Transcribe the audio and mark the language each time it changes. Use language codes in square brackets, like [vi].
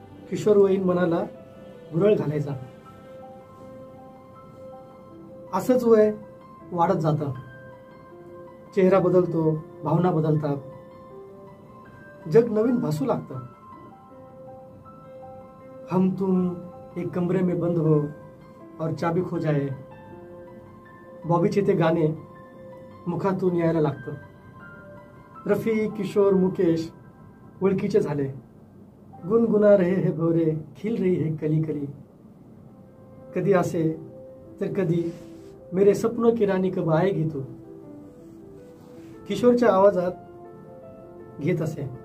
[mr] किशोरवयीन मनाला भुरळ घालायचा। असंच वय वाढत जातं, चेहरा बदलतो, भावना बदलतात, जग नवीन भासू लागतं। [hi] हम तुम एक कमरे में बंद हो और चाबी खो जाए, [mr] बॉबीचे ते गाणे मुखातून यायला लागतं। रफी, किशोर, मुकेश ओळखीचे झाले। [hi] गुनगुना रहे है भोरे, खिल रही है कली कली, [mr] कधी असे तर कधी [hi] मेरे सपनों की रानी कब आएगी तू, [mr] किशोरच्या आवाजात घेत असे।